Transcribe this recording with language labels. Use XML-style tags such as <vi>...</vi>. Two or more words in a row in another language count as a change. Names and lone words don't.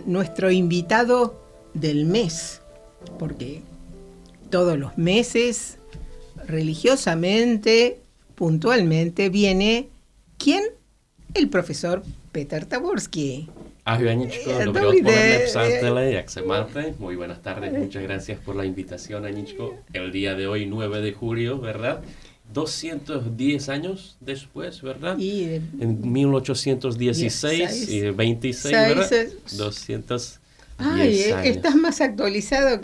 <es>nuestro invitado del mes, porque todos los meses, religiosamente, puntualmente, viene, ¿quién? El profesor Peter Taborski.</es> <cs>Ahoj Aničko, dobré odpoledne, přátelé, jak se máte?</cs> <es>Muy buenas tardes, muchas gracias por la invitación, Aničko. El día de hoy, 9 de julio, ¿verdad? 210 años después, ¿verdad? En 1816 y 26, ¿verdad? 210 años. Estás más actualizado.</es>